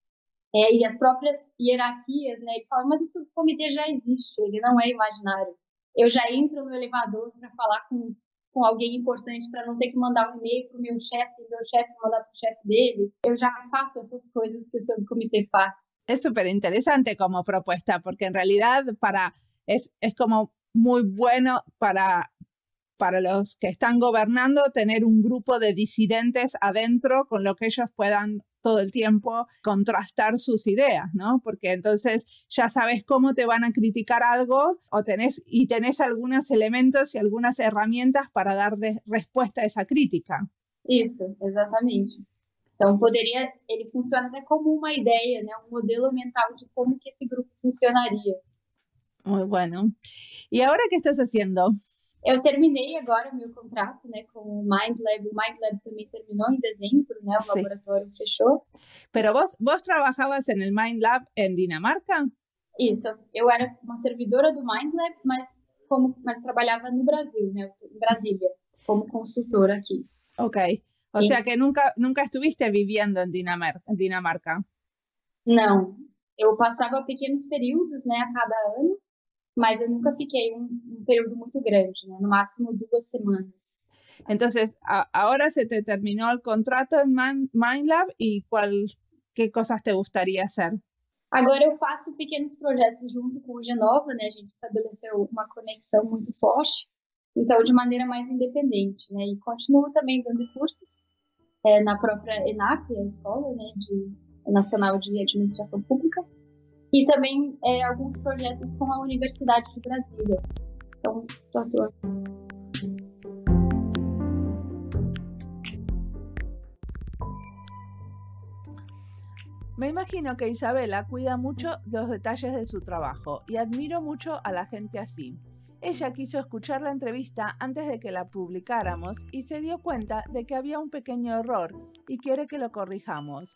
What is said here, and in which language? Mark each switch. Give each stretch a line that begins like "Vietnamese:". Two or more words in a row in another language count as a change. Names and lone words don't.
Portuguese: E as próprias hierarquias, né? Eles falam, mas o subcomitê já existe, ele não é imaginário. Eu já entro no elevador para falar com alguém importante para não ter que mandar um e-mail para o meu chefe mandar para o chefe dele. Eu já faço essas coisas que o subcomitê faz.
Spanish: Es súper interesante como propuesta, porque en realidad es como muy bueno para los que están gobernando tener un grupo de disidentes adentro con lo que ellos puedan todo el tiempo contrastar sus ideas, ¿no? Porque entonces ya sabes cómo te van a criticar algo tenés algunos elementos y algunas herramientas para dar respuesta a esa crítica.
Portuguese: Isso, exatamente. Então, ele funciona até como uma ideia, né? Um modelo mental de como que esse grupo funcionaria.
Spanish: Muy bueno. ¿Y ahora qué estás haciendo?
Portuguese: Eu terminei agora o meu contrato, né, com o MindLab. O MindLab também terminou em dezembro, né? O laboratório fechou.
Spanish: Pero vos trabajabas en el MindLab en Dinamarca?
Portuguese: Isso. Eu era uma servidora do MindLab, mas trabalhava no Brasil, né? Em Brasília, como consultora aqui. Ok.
Spanish: O sea que nunca estuviste viviendo en Dinamarca.
Portuguese: Não. Eu passava pequenos períodos, né, a cada ano, mas eu nunca fiquei um período muito grande, né? No máximo 2 semanas.
Spanish: Entonces, ahora se te terminó el contrato en MindLab y ¿qué cosas te gustaría hacer?
Portuguese: Agora eu faço pequenos projetos junto com o Genova, né? A gente estabeleceu uma conexão muito forte, então de maneira mais independente, né? E continuo também dando cursos na própria ENAP, a escola, né, Nacional de Administração Pública, e também alguns projetos com a Universidade de Brasília. Então, estou atuando.
Spanish: Me imagino que Isabela cuida mucho los detalles de su trabajo y admiro mucho a la gente así. Ella quiso escuchar la entrevista antes de que la publicáramos y se dio cuenta de que había un pequeño error y quiere que lo corrijamos.